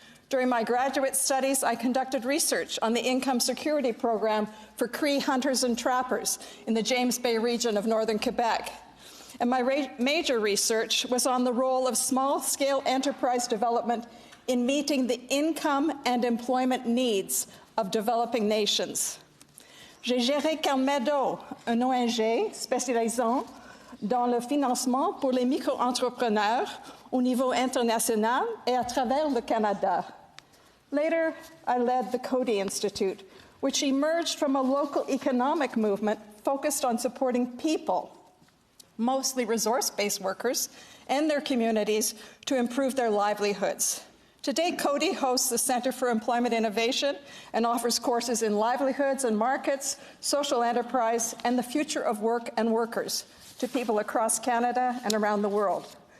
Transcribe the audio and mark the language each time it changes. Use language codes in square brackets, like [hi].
[en] During my graduate studies, I conducted research on the Income Security Program for Cree hunters and trappers in the James Bay region of northern Quebec. And my major research was on the role of small-scale enterprise development in meeting the income and employment needs of developing nations. [fr] J'ai géré Calmedo, un ONG spécialisant dans le financement pour les micro-entrepreneurs au niveau international et à travers le Canada. [en] Later, I led the Coady Institute, which emerged from a local economic movement focused on supporting people, mostly resource-based workers, and their communities to improve their livelihoods. Today, Coady hosts the Centre for Employment Innovation and offers courses in livelihoods and markets, social enterprise, and the future of work and workers to people across Canada and around the world.